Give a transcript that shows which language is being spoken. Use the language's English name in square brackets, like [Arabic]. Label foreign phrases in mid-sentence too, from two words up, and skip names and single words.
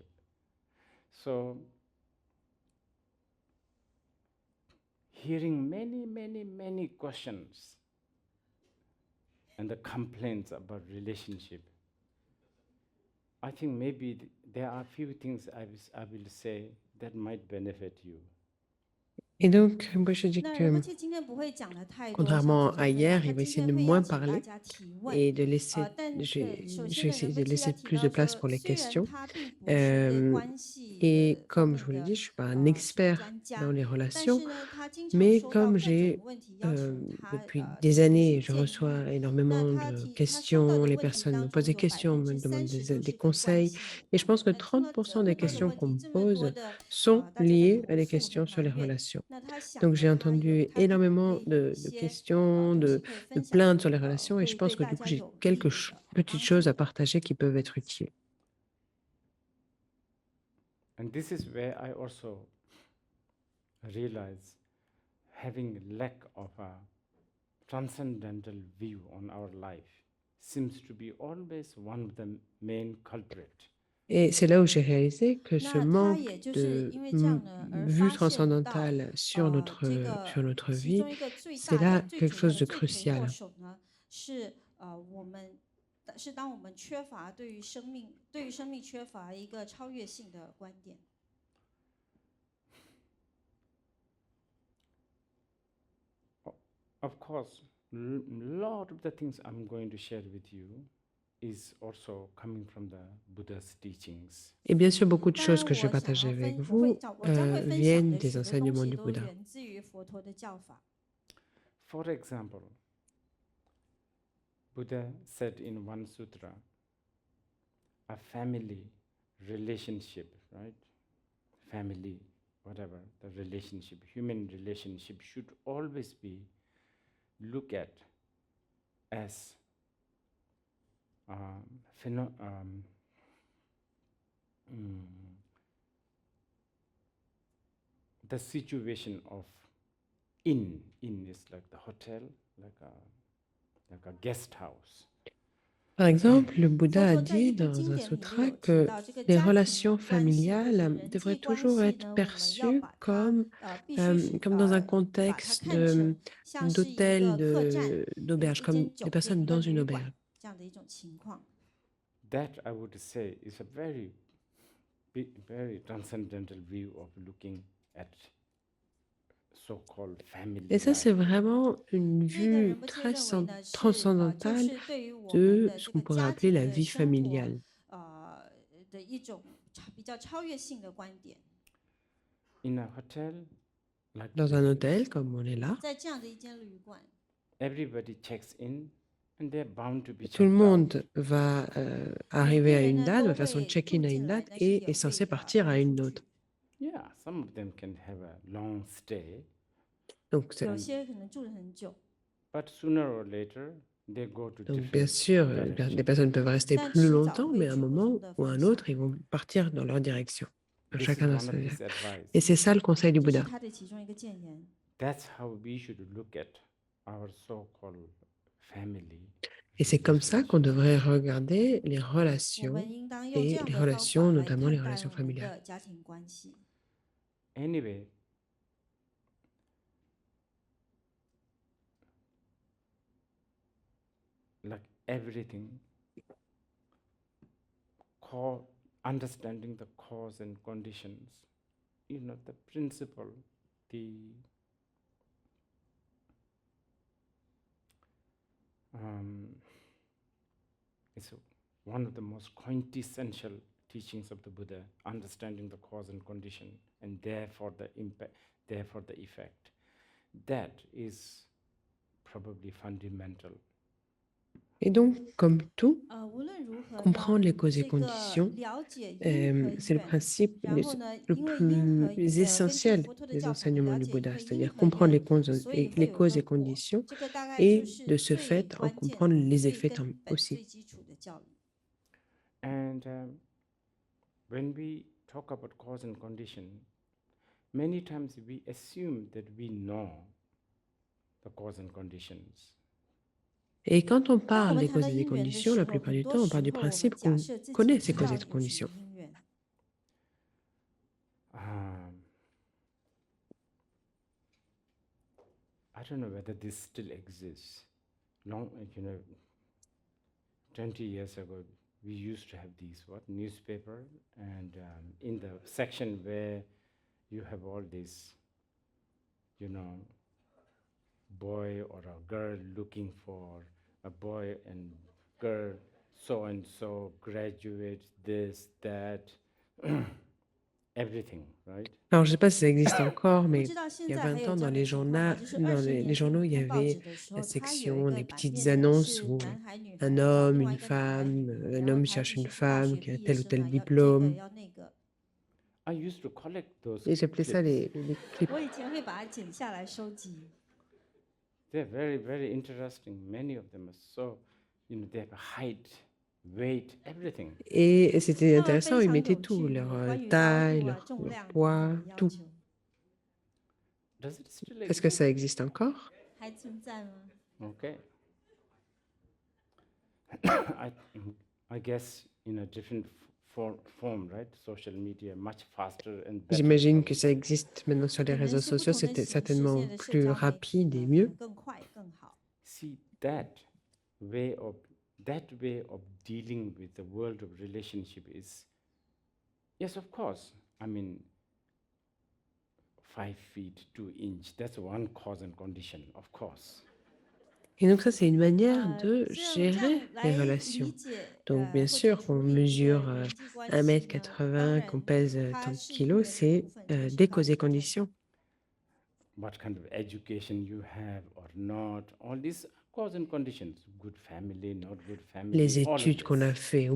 [English] So hearing many questions and the complaints about relationship, I think maybe there are a few things I will say that might benefit you. [French] Et donc, moi, je dis [Chinese] 那 [French] que [Chinese] 我今天不会讲的太多， [French] contrairement [Chinese] 像 [French] à [Chinese] 昨天那 [French] hier, [Chinese] 样，他 [French] il va [Chinese] 今 [French] essayer [Chinese] 天 [French] de [Chinese] 会 [French] moins [Chinese] 邀请大 [French] parler [Chinese] 家提问。 [French] et de laisser, [Chinese] 但 [French] je [Chinese] 首 [French] vais [Chinese] 先呢， [French] essayer [Chinese] 任 [French] de [Chinese] 伯基 [French] laisser [Chinese] 要提 [French] plus [Chinese] 到 [French] de place [Chinese] 说， [French] pour les [Chinese] 虽然 [French] questions. [Chinese] 他并不是对关系 [French] Et [Chinese] 的方 [French] comme je [Chinese] 面 [French] vous l'ai [Chinese] 的 [French] dit, je ne suis pas un [Chinese] 什么 [French] expert [Chinese] 专 [French] dans [Chinese] 家， [French] les [Chinese] 但 [French] relations, [Chinese] 是呢，他经常 [French] mais [Chinese] 收到 [French] comme [Chinese] 各种 [French] j'ai [Chinese] 问题，要求他 [French] depuis [Chinese] 提 [French] des [Chinese] 出一 [French] années, [Chinese] 些 [French] je [Chinese] 建 [French] reçois [Chinese] 议。那 [French] énormément [Chinese] 他 [French] de [Chinese] 收到 [French] questions, [Chinese] 的 [French] les [Chinese] 问题 [French] personnes me [Chinese] 当 [French] posent [Chinese] 中 [French] des [Chinese] 有 [French] questions, me [Chinese] 30% [French] demandent [Chinese] 都 [French] des [Chinese] 是跟关 [French] conseils. [Chinese] 系有 [French] Et je [Chinese] 关 [French] pense [Chinese] 的。 [French] que [Chinese] 那听到 [French] 30% [Chinese] 这么 [French] des [Chinese] 多的 [French] questions [Chinese] 问题， [French] qu'on me [Chinese] 这么 [French] pose [Chinese] 多的 [French] sont [Chinese] 大家的 [French] liées [Chinese] 投 [French] à des [Chinese] 诉和 [French] questions sur [Chinese] 埋 [French] les [Chinese] 怨， [French] relations. [Chinese] 那他想 [French] Donc [Chinese] 呢， [French] j'ai [Chinese] 他有 [French] entendu [Chinese] 他可能 [French] énormément [Chinese] 可以有 [French] de [Chinese] 一些 [French] questions, [Chinese] 东西 [French] de [Chinese] 可以分享， [French] plaintes sur les relations, et [Chinese] 会 [French] je pense [Chinese] 对 [French] que [Chinese] 大 [French] du coup [Chinese] 家 [French] j'ai [Chinese] 有益 [French] quelques [Chinese] 的 [French] petites [Chinese] 帮 [French] choses [Chinese] 助 [French] à [Chinese] 的。 [French] partager qui peuvent être utiles. [English] And this is where I also realize having lack of a transcendental view on our life. seems to be always one of the main culprits. [French] Et c'est là où j'ai réalisé que ce [Chinese] 那他 [French] manque [Chinese] 也就是 [French] de [Chinese] 因为这样呢，而 [French] vue [Chinese] 发现到 [French] transcendantale sur [Chinese] 这 [French] notre [Chinese] 个其 [French] vie, [Chinese] 中一个最 [French] c'est [Chinese] 大 [French] là [Chinese] 的、最 [French] quelque [Chinese] 主要 [French] chose [Chinese] 的 [French] de [Chinese] 罪魁祸 [French] crucial. [Chinese] 首呢，是我们是当我们缺乏对于生命缺乏一个超越性的观点。 [English] Of course, lot of the things I'm going to share with you is also coming from the Buddha's teachings. [French] Et bien sûr, beaucoup de [Chinese] 当 [French] choses [Chinese] 然， [French] que je vais [Chinese] 我想 [French] partager [Chinese] 要 [French] avec [Chinese] 我 [French] vous [Chinese] 将会分享 [French] viennent [Chinese] 的 [French] des [Chinese] 许多东 [French] enseignements [Chinese] 西 [French] du [Chinese] 都 [French] Bouddha. [Chinese] 源自于佛陀的教法。 [English] For example, Buddha said in one sutra, a family relationship, right? Family, whatever, the relationship, human relationship should always be looked at as the situation of inn is like the hotel, like a guest house. [French] Par exemple, le Bouddha a [Chinese] 佛陀在一 [French] dit [Chinese] 部 [French] dans [Chinese] 经 [French] un [Chinese] 典里面 [French] sutra [Chinese] 有提 [French] que [Chinese] 到，这个 [French] les [Chinese] 家庭 [French] relations [Chinese] 关系或者 [French] familiales [Chinese] 人际 [French] devraient [Chinese] 关 [French] toujours [Chinese] 系 [French] être [Chinese] 呢，我们要 [French] perçues [Chinese] 把它 [French] comme, [Chinese] 必须是 [French] comme dans un [Chinese] 把它 [French] contexte [Chinese] 看成像是一 [French] d'hôtel, [Chinese] 个客栈、 [French] d'auberge, [Chinese] 一 [French] comme [Chinese] 间 [French] des [Chinese] 酒店、 [French] personnes [Chinese] 一个 [French] dans une [Chinese] 旅馆 [French] auberge. [Chinese] 这样的一种情况。 [English] That I would say is a very transcendental view of looking at so-called family [French] Et ça, c'est [English] life. [French] vraiment une [Chinese] 那个 [French] vue [Chinese] 仁波切 [French] très [Chinese] 认为呢，是就 [French] transcendantale [Chinese] 是对于我们 [French] de [Chinese] 的 [French] ce [Chinese] 这 [French] qu'on [Chinese] 个 [French] pourrait [Chinese] 家 [French] appeler [Chinese] 庭 [French] la [Chinese] 的 [French] vie [Chinese] 生活 [French] familiale. [Chinese] 的一种比较超越性的观点。 [English] In a hotel, like [French] Dans un [English] this, [French] hôtel, comme on est là, [Chinese] 在这样的一间旅馆， [English] everybody checks in and they're bound to be [French] tout le [English] checked out. [French] monde va arriver à [Chinese] 每个人 [French] une [Chinese] 呢 [French] date, [Chinese] 都 [French] va faire son [Chinese] 会 [French] check-in [Chinese] 住 [French] à [Chinese] 进 [French] une [Chinese] 来， [French] date [Chinese] 但是 [French] et [Chinese] 也 [French] est censé [Chinese] 会 [French] partir à [Chinese] 搬 [French] une [Chinese] 出 [French] autre. [Chinese] 去。 [English] Yeah, some of them can have a long stay, [French] Donc, c'est- [Chinese] 有些可能住了很久， [English] but sooner or later they go to [French] donc, bien [English] different [French] sûr, des [English] directions. [French] personnes peuvent rester [Chinese] 但 [French] plus [Chinese] 迟早 [French] longtemps, [Chinese] 会 [French] mais à un [Chinese] 去不 [French] moment [Chinese] 同的 [French] ou à [Chinese] 方 [French] un [Chinese] 向。 [French] autre, ils vont partir dans leur direction, [English] This is [French] chacun dans [English] one [French] sa [English] of [French] vie. [English] his advice. [French] Et c'est ça le conseil du [Chinese] 这是 [French] Bouddha. [Chinese] 他的其中一个谏言。 [English] That's how we should look at our so-called family. [French] Et c'est comme ça qu'on [English] relationship. [French] devrait regarder les [Chinese] 我 [French] relations [Chinese] 们应当用这 [French] et [Chinese] 样 [French] les [Chinese] 的方 [French] relations, [Chinese] 法来 [French] notamment [Chinese] 看 [French] les [Chinese] 待 [French] relations [Chinese] 我们 [French] familiales. [Chinese] 的家庭关系。 [English] Anyway, like everything, understanding the cause and conditions, the principle, it's one of the most quintessential teachings of the Buddha, understanding the cause and condition, and therefore the impact, therefore the effect. That is probably fundamental. [French] Et donc, comme tout, [Chinese] 无论如何呢， [French] comprendre les causes et [Chinese] 这个 [French] conditions, [Chinese] 了解因和 [French] c'est le [Chinese] 缘， [French] principe [Chinese] 然后呢， [French] le [Chinese] 因为因和 [French] plus [Chinese] 根据 [French] essentiel [Chinese] 佛陀的 [French] des [Chinese] 教法， [French] enseignements [Chinese] 了 [French] du [Chinese] 解 [French] Bouddha, [Chinese] 因为 [French] c'est-à-dire [Chinese] 因和 [French] comprendre [Chinese] 缘，所以 [French] les [Chinese] 会有 [French] causes [Chinese] 个 [French] et [Chinese] 果。 [French] conditions [Chinese] 这个大概 [French] et [Chinese] 就是 [French] de ce [Chinese] 最 [French] fait en [Chinese] 关键、 [French] comprendre les [Chinese] 最 [French] effets [Chinese] 根本、 [French] aussi. [Chinese] 最基础的教理。 [English] And when we talk about cause and condition, many times we assume that we know the cause and conditions. [French] Et quand on [Chinese] 当我 [French] parle [Chinese] 们 [French] des [Chinese] 谈 [French] causes [Chinese] 到 [French] et des [Chinese] 因缘的 [French] conditions, [Chinese] 时 [French] la [Chinese] 候， [French] plupart [Chinese] 很 [French] du [Chinese] 多 [French] temps, on [Chinese] 时 [French] part du [Chinese] 候我们 [French] principe [Chinese] 假 [French] qu'on [Chinese] 设自己 [French] connaît [Chinese] 知 [French] ces [Chinese] 道 [French] causes et [Chinese] 有 [French] ces [Chinese] 什么 [French] conditions. [Chinese] 因缘。 [English] I don't know whether this still exists. 20 years ago, we used to have these newspaper, and in the section where you have all these, boy or a girl looking for a boy and girl, so and so, graduate, this, that, everything, right? [French] Alors, je ne sais pas si ça existe encore, [Chinese] 不 [French] mais [Chinese] 知道现 [French] il y a [Chinese] 在还 [French] 20 [Chinese] 有 [French] ans, [Chinese] 这 [French] dans [Chinese] 样的 [French] les [Chinese] 情 [French] journaux, [Chinese] 况吗？就是 [French] dans [Chinese] 20 [French] les [Chinese] 年前 [French] journaux, il y [Chinese] 看报纸 [French] avait [Chinese] 的时 [French] la [Chinese] 候，它有一 [French] section, [Chinese] 个 [French] des [Chinese] 版 [French] petites [Chinese] 面呢 [French] annonces [Chinese] 是 [French] où [Chinese] 男孩女孩 [French] un [Chinese] 找 [French] homme, [Chinese] 另外 [French] une [Chinese] 一个男孩 [French] femme, [Chinese] 女， [French] un [Chinese] 然后 [French] homme [Chinese] 他 [French] cherche [Chinese] 必 [French] une [Chinese] 须是大 [French] femme [Chinese] 学 [French] qui a [Chinese] 毕业 [French] tel ou [Chinese] 生 [French] tel [Chinese] 啊，要这个 [French] diplôme. [Chinese] 要那个。 [English] I used to collect those [French] Et j'appelais ça [English] clips. [French] les clips. [Chinese] 我以前会把它剪下来收集。 [English] They're very, very interesting. Many of them are so, they have a height, weight, everything. [French] Et c'était [Chinese] 他们 [French] intéressant, [Chinese] 非 [French] ils [Chinese] 常 [French] mettaient [Chinese] 有 [French] tout, [Chinese] 趣， [French] leur [Chinese] 关于高 [French] taille, [Chinese] 度啊、 [French] leur [Chinese] 重量等 [French] poids, [Chinese] 等的要 [French] tout. [Chinese] 求， [English] Does it still [French] Est-ce que [English] exist? [French] ça existe encore? [Chinese] 还存在吗？ [English] Okay. I, I guess in a different form, right? Social media, much faster and better, [French] J'imagine que [English] probably. [French] ça existe maintenant sur les [Chinese] 可能 [French] réseaux [Chinese] 是不 [French] sociaux, [Chinese] 同的 [French] c'était [Chinese] 形式，现 [French] certainement [Chinese] 在的社 [French] plus [Chinese] 交媒体 [French] rapide et [Chinese] 呢，可 [French] mieux. [Chinese] 能更快更好。 [English] See that way of dealing with the world of relationship is, yes, of course. I mean, 5 feet 2 inch. That's one cause and condition, of course. [French] Et donc ça, c'est une manière de [Chinese] 这样 [French] gérer les [Chinese] 来理 [French] relations. [Chinese] 解 [French] Donc bien [Chinese] 或者 [French] sûr, [Chinese] 处 [French] on [Chinese] 理一些 [French] mesure [Chinese] 人际关 [French] 1 [Chinese] 系 [French] mètre [Chinese] 呢，当 [French] 80, qu'on [Chinese] 然 [French] pèse [Chinese] 它 [French] tant de [Chinese] 是因 [French] kilos, [Chinese] 人的 [French] c'est [Chinese] 部分，这个是 [French] des [Chinese] 道 [French] causes [Chinese] 理 [French] et [Chinese] 的重要。 [French] conditions. [English] What kind of education you have or not, all these cause and conditions, good family, not good family, [French] Les [English] all of [French] études qu'on a [English] this. [French] fait ou